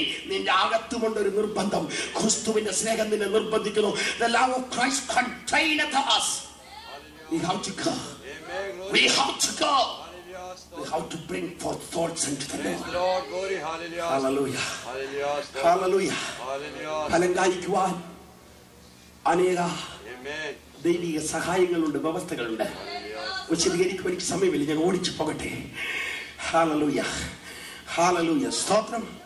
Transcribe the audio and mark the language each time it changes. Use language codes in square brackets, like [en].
[ml] നിന്റെ അകത്തുകൊണ്ടൊരു നിർബന്ധം, ക്രിസ്തുവിന്റെ സ്നേഹം നിന്നെ നിർബന്ധിക്കുന്നു. [en] The love of Christ containeth us. We have to go. We have to go. We have to bring forth thoughts unto the Lord. Hallelujah. Hallelujah. [ml] ഫലം കായ്ക്കുവാൻ അനേക ദൈവിക സഹായങ്ങളുണ്ട്, വ്യവസ്ഥകളുണ്ട്. വിശദീകരിക്കുവാൻ എനിക്ക് സമയമില്ല, ഞാൻ ഓടിച്ചു പോകട്ടെ. ഹല്ലേലൂയ, ഹല്ലേലൂയ, സ്തോത്രം.